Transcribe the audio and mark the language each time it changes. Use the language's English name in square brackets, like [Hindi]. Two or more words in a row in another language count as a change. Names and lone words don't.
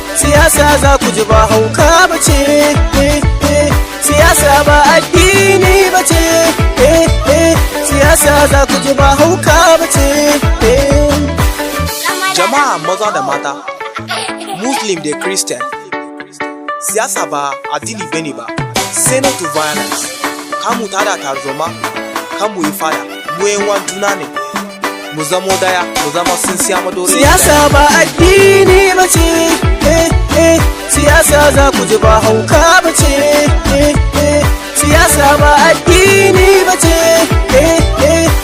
[Hausa] Siyasa za ku ji ba hauka ba ce, eh, eh. Siyasa ba addini ba ce, eh, eh. Siyasa za ku ji ba hauka ba ce, eh. Zama Jama'a maza da mata, Muslim da Christian, siyasa ba addini bane ba. [English] Say no to violence. [Hausa] Ka mu tada tarzoma, ka mu yi fada, mu yan uwan juna ne. Mu zamo daya, mu zama tsintsiya madori. Siyasa ba addini ba ce, eh, eh. Siyasa za ku ji ba hauka ba ce, eh, eh. Siyasa ba addini ba ce, eh, eh.